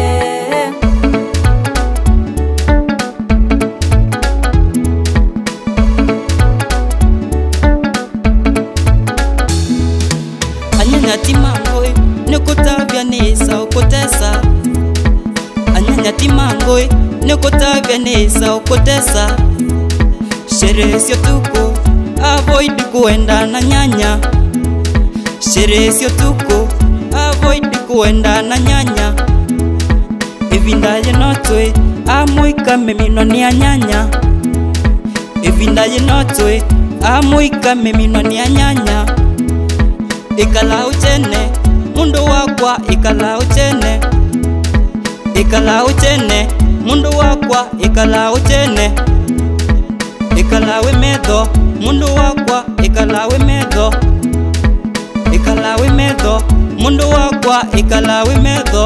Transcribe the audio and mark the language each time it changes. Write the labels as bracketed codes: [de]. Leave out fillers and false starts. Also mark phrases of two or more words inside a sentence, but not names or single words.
[kam] anyanya timangoi nikutabya nisa ukutesa, anyanya timangoi nikutabya nisa ukutesa. [sw] Sherehe sio tuko avoid kuenda na nyanya, sherehe sio tuko avoid kuenda na nyanya. [kam] Evindaye notwe amuika memino ni anyanya, evindaye notwe amuika memino ni anyanya. Ikala uchene mundu wakwa, ikala uchene, ikala uchene mundu wakwa, ikala uchene, ikala wimedho mundu wakwa, ikala wimedho, ikala wimedho mundu wakwa, ikala wimedho.